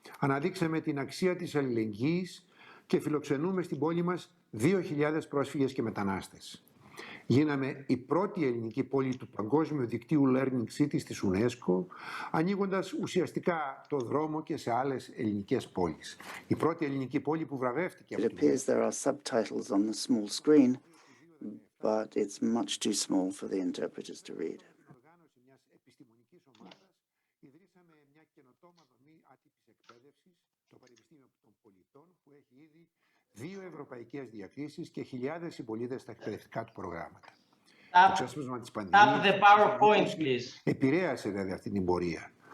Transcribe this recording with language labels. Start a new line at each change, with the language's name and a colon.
Greek: Αναδείξαμε την αξία της αλληλεγγύης και φιλοξενούμε στην πόλη μας 2.000 πρόσφυγες και μετανάστες. Γίναμε η πρώτη ελληνική πόλη του Παγκόσμιου Δικτύου Learning Cities της UNESCO, ανοίγοντας ουσιαστικά το δρόμο και σε άλλες ελληνικές πόλεις. Η πρώτη ελληνική πόλη που βραβεύτηκε από
English: It appears there are subtitles on the small screen, but it's much too small for the interpreters to read.
Greek: οργάνωση μιας επιστημονικής ομάδας, ιδρύσαμε μια καινοτόμα δομή άτυπης εκπαίδευσης, το Πανεπιστήμιο των Πολιτών, που έχει ήδη 2 ευρωπαϊκές διακρίσεις και χιλιάδες συμπολίτες στα εκπαιδευτικά του προγράμματα. Το ξέσπασμα της πανδημίας επηρέασε βέβαια αυτή την πορεία.